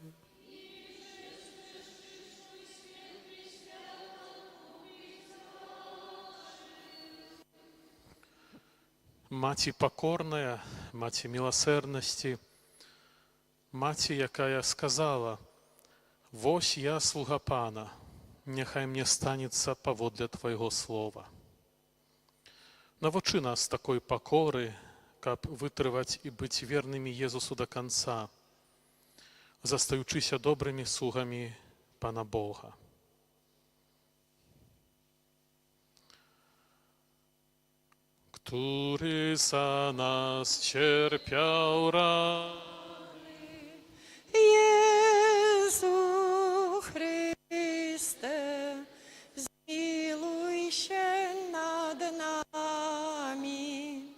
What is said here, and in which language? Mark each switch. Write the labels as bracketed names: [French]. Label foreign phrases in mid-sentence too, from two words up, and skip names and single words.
[Belarusian] Маці пакорная, маці міласерднасці, маці, якая сказала: «Вось я, слуга Пана, няхай мне станецца паводле Твайго слова». Навучы нас такой пакоры, каб вытрываць і быць вернымі Езусу да канца, застаючыся добрымі слугамі Пана Бога. [Polish] Który za nas cierpiał rany. Jezu Chryste, zmiłuj się nad nami.